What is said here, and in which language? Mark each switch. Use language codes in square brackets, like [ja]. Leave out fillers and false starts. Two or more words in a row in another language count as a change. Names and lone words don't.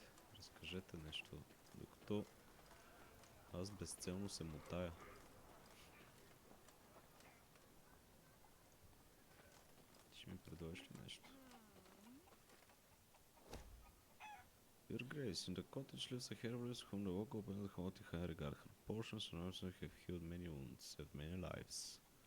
[bg] Разкажете нещо, докато аз безцелно се мотая. Ще ми предложиш ли нещо? [en] Your Grace, in the cottage lives a herbalist whom the local people hold in high regard. Her potions and herbs have healed many wounds, saved many lives.